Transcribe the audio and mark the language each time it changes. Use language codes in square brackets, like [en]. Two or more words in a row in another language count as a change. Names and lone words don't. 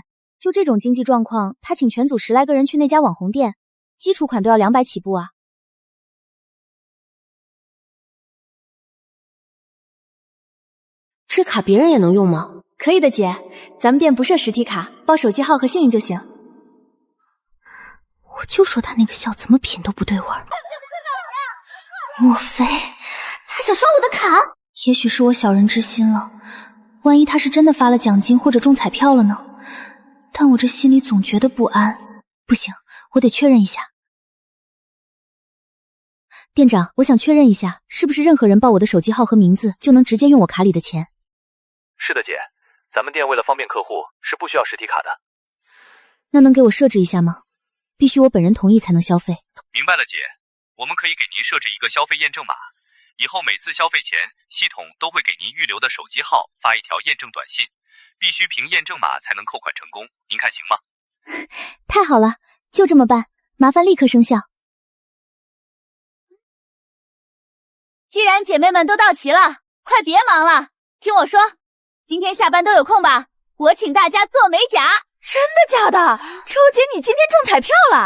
[zh] 就這種經濟狀況，她請全組10來個人去那家網紅店，基礎款都要200起步啊。這卡別人也能用嗎？可以的姐，咱們店不設實體卡，報手機號和幸運就行。我就說他那個笑怎麼品都不對味兒。莫非他想刷我的卡？也許是我小人之心了，萬一他是真的發了獎金或者中彩票了呢？但我這心裡總覺得不安。不行，我得確認一下。店長，我想確認一下，是不是任何人報我的手機號和名字就能直接用我卡裡的錢？是的姐，咱們店為了方便客戶是不需要實體卡的。那能給我設置一下嗎？必須我本人同意才能消費。明白了姐，我們可以給您設置一個消費驗證碼，以後每次消費前系統都會給您預留的手機號發一條驗證短信，必須憑驗證碼才能扣款成功，您看行嗎？太好了，就這麼辦，麻煩立刻生效。既然姐妹們都到齊了，快別忙了，聽我說，今天下班都有空吧？我請大家做美甲。真的假的？周姐，你今天中彩票了？